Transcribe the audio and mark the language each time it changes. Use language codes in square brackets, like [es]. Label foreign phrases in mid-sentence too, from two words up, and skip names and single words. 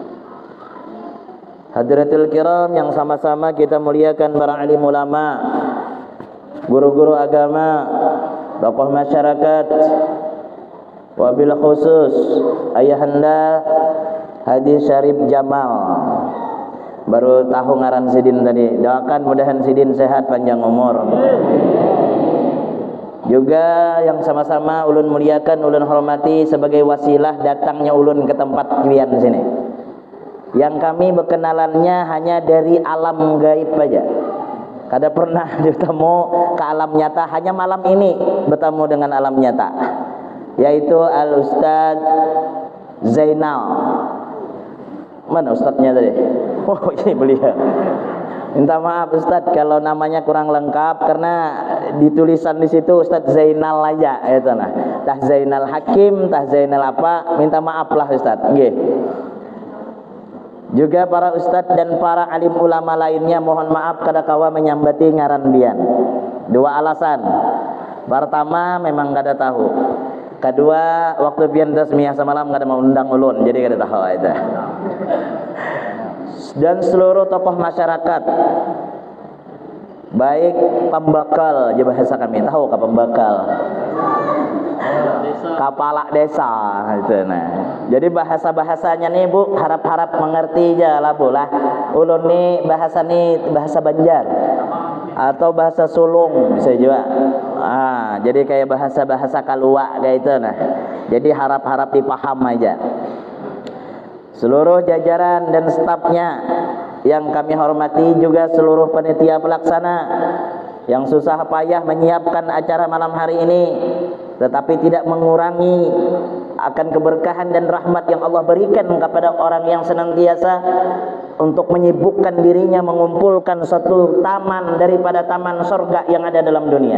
[ar] حضرات الكرام [id] yang sama-sama kita muliakan para alim ulama, guru-guru agama, tokoh masyarakat, [ar] وبالخصوص [id] ayahanda Haji Syarif Jamal, [bjn] baru tahu ngaran Sidin tadi. Doakan mudahan Sidin sehat panjang umur. Juga yang sama-sama ulun muliakan, ulun hormati sebagai wasilah datangnya ulun ke tempat kalian sini. Yang kami berkenalannya hanya dari alam gaib aja. Kada pernah bertemu ke alam nyata, hanya malam ini bertemu dengan alam nyata, yaitu Al-Ustaz Zainal. Mana ustadznya tadi? Oh ini beliau. Minta maaf Ustadz kalau namanya kurang lengkap karena ditulisan di situ Ustadz Zainal aja, itu nah. Tah Zainal Hakim, tah Zainal apa? Minta maaf lah Ustadz. Nggih. Juga para ustadz dan para alim ulama lainnya mohon maaf kada kawa menyambati ngaran bian. Dua alasan. Pertama memang kada tahu. Kedua, waktu pian tasmiyah semalam kada mau undang ulun, jadi kada tahu itu. Dan seluruh tokoh masyarakat, baik pembakal, je bahasa kami tahu ka pembakal, kepala desa itu nah. Jadi bahasa-bahasanya nih Bu, harap-harap mengerti aja lah Bu lah. Ulun nih bahasa Banjar atau bahasa sulung bisa juga. Jadi kayak bahasa-bahasa kalua kayak itu nah. [id] Jadi harap-harap dipaham aja. Seluruh jajaran dan stafnya yang kami hormati, juga seluruh panitia pelaksana yang susah payah menyiapkan acara malam hari ini, tetapi tidak mengurangi akan keberkahan dan rahmat yang Allah berikan kepada orang yang senantiasa untuk menyibukkan dirinya mengumpulkan satu taman daripada taman surga yang ada dalam dunia.